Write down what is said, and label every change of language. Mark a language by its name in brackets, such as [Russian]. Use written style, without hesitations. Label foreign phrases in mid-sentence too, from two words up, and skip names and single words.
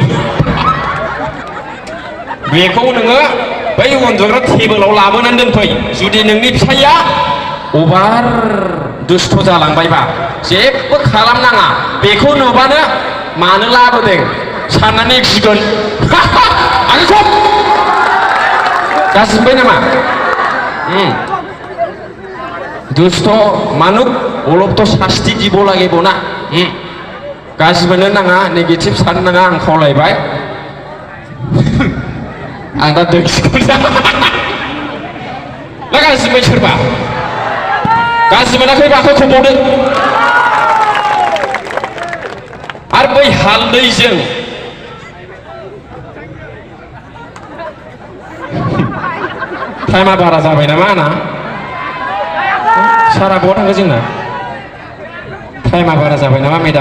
[Bodo] बेखौ नोङो बै उन्दुग्रा टेबोलाव लाबोनानै दोनफै जुदि नोंनि फिसाइया अभार दुस्थ' जालांबायबा जेबो खालामनाङा बेखौ नुबानो मानो लाबोदों साननानै गिगोन आंखौ गासिबबाय नामा [Assamese] দুষ্ট মানুক অলপ তো শাস্তি দিব লাগিব না [Bodo] गासिबोनो नाङा नेगेटिभ साननो नाङा आं खावलायबाय आं दा दोंसिखौ ना गासिबबाय सोरबा गाज्रि मोनाखैबा आखाइ खबावदो आरो बै हालदैजों टाइमा बारा जाबाय नामा आंना सारा बहा थांखो जोंना टाइमा बारा जाबाय नामा मेडाम